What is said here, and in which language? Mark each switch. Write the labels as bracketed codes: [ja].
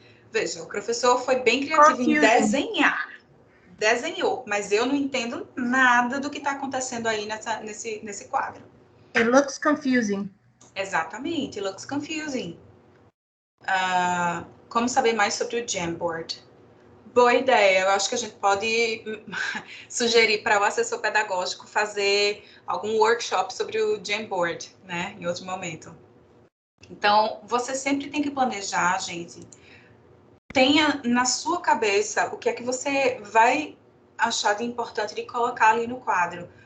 [pt] Veja, o professor foi bem criativo em desenhar. Desenhou, mas eu não entendo nada do que está acontecendo aí nesse quadro. [en] It looks confusing. [pt] Exatamente, [en] it looks confusing. [pt] Como saber mais sobre o Jamboard? Boa ideia, eu acho que a gente pode sugerir para o assessor pedagógico fazer algum workshop sobre o Jamboard, né, em outro momento. Então, você sempre tem que planejar, gente. Tenha na sua cabeça o que é que você vai achar de importante de colocar ali no quadro.